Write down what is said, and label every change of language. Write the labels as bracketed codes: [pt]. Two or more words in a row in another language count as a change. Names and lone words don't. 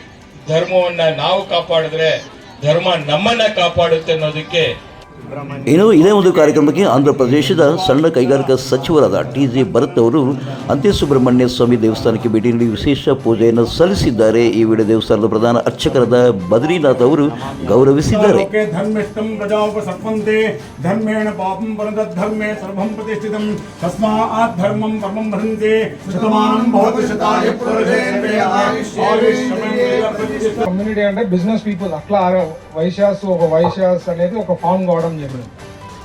[kn] ಧರ್ಮವನ್ನ ನಾವು ಕಾಪಾಡಿದ್ರೆ ಧರ್ಮ ನಮ್ಮನ್ನ ಕಾಪಾಡುತ್ತೆ ಅನ್ನೋದಕ್ಕೆ. ಇನ್ನು ಇದೇ ಒಂದು ಕಾರ್ಯಕ್ರಮಕ್ಕೆ ಆಂಧ್ರ ಪ್ರದೇಶದ ಸಣ್ಣ ಕೈಗಾರಿಕಾ ಸಚಿವರಾದ TJ ಭರತ್ ಅವರು ಅಂತ್ಯಸುಬ್ರಹ್ಮಣ್ಯ ಸ್ವಾಮಿ ದೇವಸ್ಥಾನಕ್ಕೆ ಭೇಟಿ ನೀಡಿ ವಿಶೇಷ ಪೂಜೆಯನ್ನು ಸಲ್ಲಿಸಿದ್ದಾರೆ. ಈ ವೇಳೆ ದೇವಸ್ಥಾನದ ಪ್ರಧಾನ ಅರ್ಚಕರಾದ ಬದ್ರಿನಾಥ್ ಅವರು ಗೌರವಿಸಿದ್ದಾರೆ. [te] కమ్యూనిటీ అంటే [en] business people [te] అట్లా వైశ్యాస్ ఒక వైశ్యాస్ అనేది ఒక ఫామ్ కావడం జరిగింది.